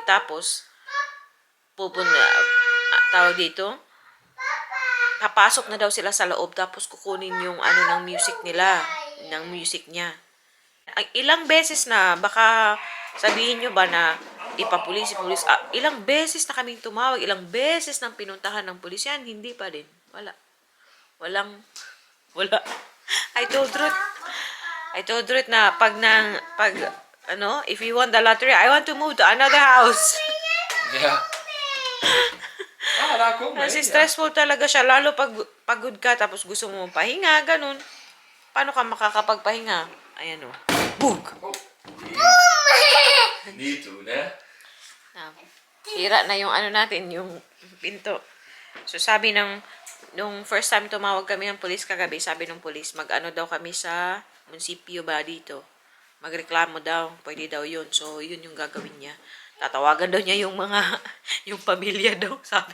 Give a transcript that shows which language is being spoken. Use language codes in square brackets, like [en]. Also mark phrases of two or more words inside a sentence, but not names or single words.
[tl] Tapos, tawag dito, papasok na daw sila sa loob. Tapos, kukunin yung ng music nila. Ng music niya. Ilang beses na, baka sabihin nyo ba na ipapulis. Ilang beses na kaming tumawag. Ilang beses nang pinuntahan ng pulis yan. Hindi pa din. Wala. [en] I told Ruth na if you won the lottery, I want to move to another house. [nl] Ja. Daar kom [tl] Kasi stressful talaga siya, lalo pag pagod ka, tapos gusto mo pahinga, ganun. Paano ka makakapagpahinga? Ayan o. Boog! [nl] Niet doen, hè? [tl] Sira na yung natin, yung pinto. So sabi nung [en] first time [tl] tumawag kami ng pulis kagabi, sabi ng pulis, daw kami sa munisipyo ba dito. Magreklamo daw, pwede daw yun. So, yun yung gagawin niya. Tatawagan daw niya yung yung pamilya daw, sabi.